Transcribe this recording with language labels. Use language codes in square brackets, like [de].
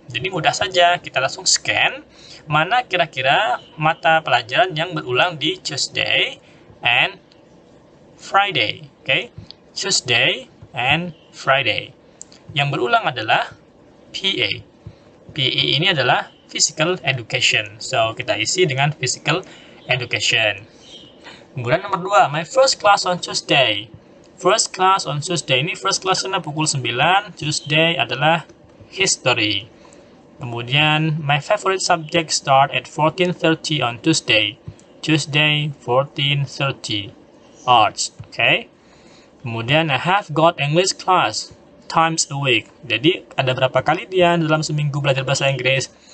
[id] Jadi mudah saja kita langsung scan mana kira-kira mata pelajaran yang berulang di [en] Tuesday and Friday. [id] Okay? [en] Tuesday and Friday. [id] Yang berulang adalah PA. PE ini adalah Physical Education. So, kita isi dengan Physical Education. Kemudian nomor 2, [en] my first class on Tuesday. First class on Tuesday [id] ini first class-nya pukul 9, Tuesday adalah history. [en] Kemudian my favorite subject start at 14:30 on Tuesday. Tuesday 14:30 arts. Okay. Kemudian I have got English class times a week. [id] Jadi ada berapa kali dia dalam seminggu belajar bahasa Inggris?